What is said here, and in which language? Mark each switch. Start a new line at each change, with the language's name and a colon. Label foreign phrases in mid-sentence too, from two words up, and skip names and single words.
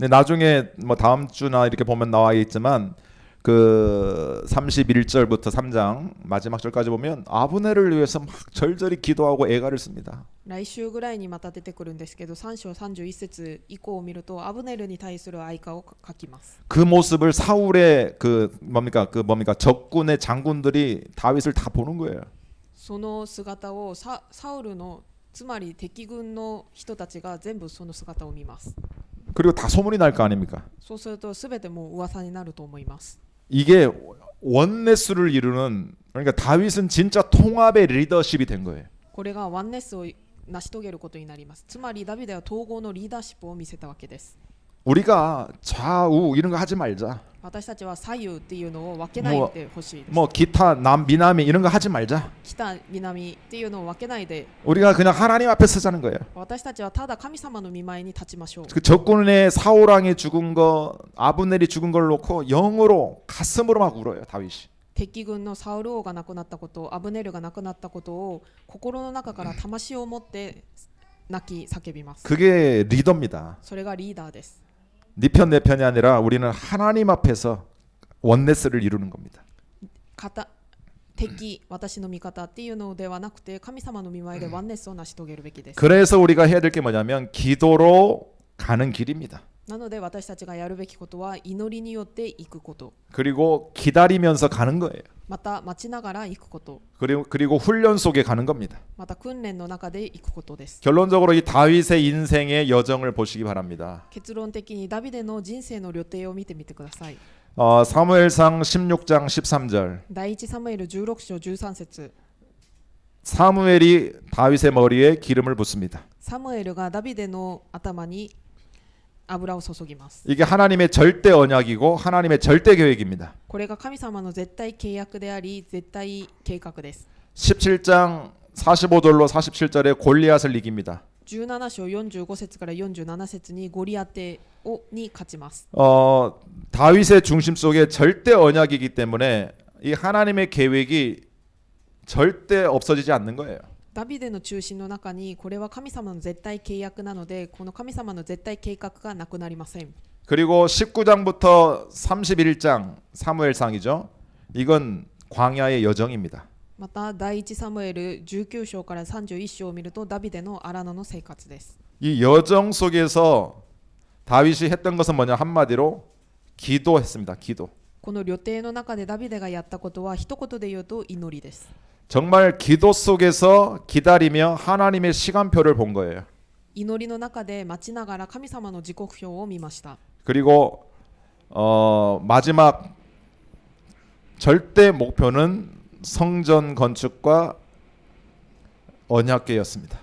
Korean: 근데 나중에 뭐 다음 주나 이렇게 보면 나와 있지만 그 31절부터 3장 마지막 절까지 보면 아브넬을 위해서 막 절절히 기도하고 애가를 씁니다.
Japanese: 来週ぐらいにまた出てくるんですけど3章31節以降を見るとアブネルに対する愛歌を書きます。
Korean: 그 모습을 사울의 그 뭡니까 적군의 장군들이 다윗을 다 보는 거예요.
Japanese: その姿をサウルのつまり敵軍の人たちが全部その姿を見ます。
Korean: 그리고 다 소문이 날 거 아닙니까?
Japanese: そうすると全てもう噂になると思います。
Korean: 이게 원네스를 이루는 그러니까 다윗은 진짜 통합의 리더십이 된 거예요.
Japanese: これがワンネスを成し遂げることになります。つまりダビデは統合のリーダーシップを見せたわけです。
Korean: 우리가 좌우 이런 거 하지 말자.
Japanese: 私たちは左右っていうのを分けないでほしいです。
Korean: 뭐 기타 남미남이 이런 거 하지 말자.
Japanese: 北南っていうのを分けないで
Korean: 우리가 그냥 하나님 앞에 서자는 거예요.
Japanese: 私たちはただ神様の御前に立ちましょう。
Korean: 그 적군의 사울왕이 죽은 거, 아브넬이 죽은 걸 놓고 영으로 가슴으로 막 울어요 다윗이.
Japanese: 敵軍のサウル王が亡くなったこと、アブネルが亡くなったことを心の中から魂を持って泣き叫びます。
Korean: 그게 리더입니다.
Japanese: それがリーダーです。
Korean: 네 편 내 편이 아니라 우리는 하나님 앞에서 원네스를 이루는 겁니다.
Japanese: 敵、私の味方っていうのではなくて神様の御前でワンネスを成し遂げるべきです。
Korean: 그래서 우리가 해야 될 게 뭐냐면 기도로 가는 길입니다.
Japanese: なので私たちがやるべきことは祈りによって行くこと、
Korean: 그리고 기다리면서 가는 거예요.
Japanese: また待ちながら行くこと、
Korean: 그리고 훈련 속에 가는 겁니다.
Japanese: また訓練の中で行くことです。
Korean: 결론적으로 이 다윗의 인생의 여정을 보시기 바랍니다.
Japanese: 結論的にダビデの人生の旅程を見てみてください。
Korean: 사무엘상 16장 13절.
Japanese: 第一サムエル16章13節、
Korean: 사무엘이 다윗의 머리에 기름을 붓습니다.
Japanese: サムエルがダビデの頭に油を注ぎます。
Korean: 이게 하나님의 절대 언약이고 하나님의 절대 계획입니다.
Japanese: これが神様の絶対契約であり絶対計画です。
Korean: 17장 45절로 47절에 골리앗을 이깁니다.
Japanese: 17 章45節から47節にゴリアテに勝ちます。
Korean: 다윗의 중심 속에 절대 언약이기 때문에 이 하나님의 계획이 절대 없어지지 않는 거예요.
Japanese: ダビデの中心の中にこれは神様の絶対契約なのでこの神様の絶対計画がなくなりません。
Korean: 그리고 19장부터 31장 사무엘상이죠. 이건 광야의 여정입니다.
Japanese: また第一サムエル19章から31章を見るとダビデの荒野の生活です。
Korean: 이 여정 속에서 다윗이 했던 것은 뭐냐 한마디로 기도했습니다. 기도.
Japanese: この旅程の中でダビデがやったことは一言で言うと祈りです。
Korean: 정말 기도 속에서 기다리며 하나님의 시간표를 본 거예요.
Japanese: 祈りの中で待ちながら神様の時刻表を見ました。
Korean: 그리고 마지막 절대 목표는 성전 건축과 언약궤였습니다.